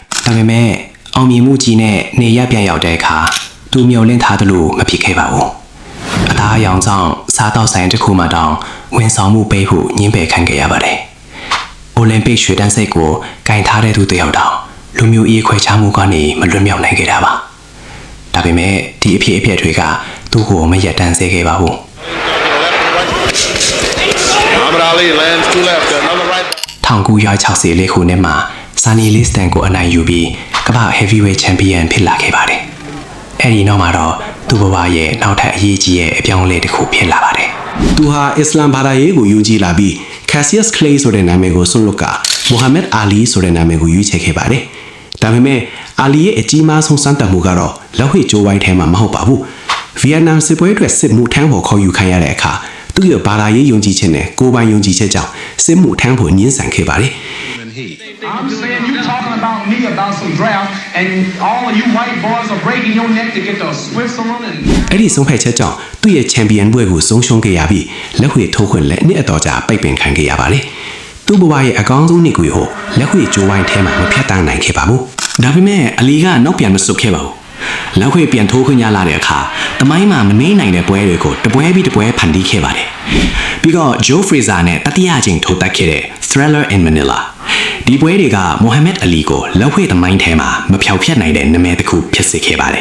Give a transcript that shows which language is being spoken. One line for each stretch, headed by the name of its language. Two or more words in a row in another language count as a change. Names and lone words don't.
Burmese: ။ဒါပေမဲ့အောင်မြင်မှုကြီးနဲ့နေရပြန်ရောက်တဲ့အခါသူမျှော်လင့်ထားသလိုမဖြစ်ခဲ့ပါဘူး။အသားအရောင်ဆောင်စားတော့ဆိုင်တစ်ခုမှတောင်ဝန်ဆောင်မှုပေးဖို့ညှင်းပယ်ခံခဲ့ရပါတယ်။အိုလံပစ်ရွှေတန်းစိတ်ကိုကင်ထားတဲ့သူတယောက်တောင်လူမျိုးရေးခွဲခြားမှုကနေမလွတ်မြောက်နိုင်ခဲ့တာပါ။ဒါပေမဲ့ဒီအဖြစ်အပျက်တွေကသူ့ကိုမရက်တမ်းစေခဲ့ပါဘူး။
English: Muhammad Ali lands to left another right
Burmese: 1964 ခုနှစ်မှာဆာနီလစ်တန်ကိုအနိုင်ယူပြီးကမ္ဘာ
English: heavyweight champion
Burmese: ဖြစ်လာခဲ့ပါတယ်။အဲဒီနောက်မှာတော့သူ့ဘဝရဲ့နောက်ထပ်အရေးကြီးတဲ့အပြောင်းအလဲတစ်ခုဖြစ်လာပါတယ် ။သူဟာအစ္စလာမ်ဘာသာရေးကိုယုံကြည်လာပြီး Cassius Clay ဆိုတဲ့နာမည်ကိုစွန့်လွတ်က Muhammad Ali ဆိုတဲ့နာမည်ကိုရွေးချယ်ခဲ့ပါတယ်။ဒါပေမဲ့အာလီရဲ့အကြီးမားဆုံးစံတတ်မှုကတော့လက်ဝှေ့ကြိုးဝိုင်းထဲမှာမဟုတ်ပါဘူး။ဗီယက်နမ်စစ်ပွဲအတွက်စစ်မှုထမ်းဖို့ခေါ်ယူခံရတဲ့အခါသူ့ရဲ့ဘာသာရေးယုံကြည်ခြင်းနဲ့ကိုယ်ပိုင်ယုံကြည်ချက်ကြောင့်စစ်မှုထမ်းဖို့ညှင်းဆန်ခဲ့ပါတယ်။
English: I'm saying you talking about me about some draft and all of you white boys are breaking your neck to get the Switzerland and
Burmese: အဲ့ဒီဆုံးဖြတ်ချက်ကြောင့်သူ့ရဲ့ချန်ပီယံဘွဲကိုဆုံးရှုံးခဲ့ရပြီးလက်ဝှေ့ထိုးခွင့်လည်းနှစ်အတော်ကြာပိတ်ပင်ခံခဲ့ရပါတယ်။သူ့ဘဝရဲ့အကောင်းဆုံးနှစ်ကိုလက်ဝှေ့ကြိုးဝိုင်းထဲမှာမဖြတ်တန်းနိုင်ခဲ့ပါဘူး။ဒါပေမဲ့အလီကနောက်ပြန်မဆုတ်ခဲ့ပါဘူး။လက်ဝှေ့ပြန်ထိုးခွင့်ရလာတဲ့အခါတမိုင်းမှာမမေ့နိုင်တဲ့ပွဲတွေကိုတပွဲပြီးတပွဲဖန်တီးခဲ့ပါတယ်။ပြီးတော့ Joe Frazier နဲ့တတိယအကြိမ်ထိုးတက်ခဲ့တဲ့ Thriller in Manila ဒီပွဲတွေက Muhammad Ali ကိုလက်ဝှေ့သမိုင်းထဲမှာမဖျောက်ဖျက်နိုင်တဲ့နာမည်တစ်ခုဖြစ်စေခဲ့ပါတယ်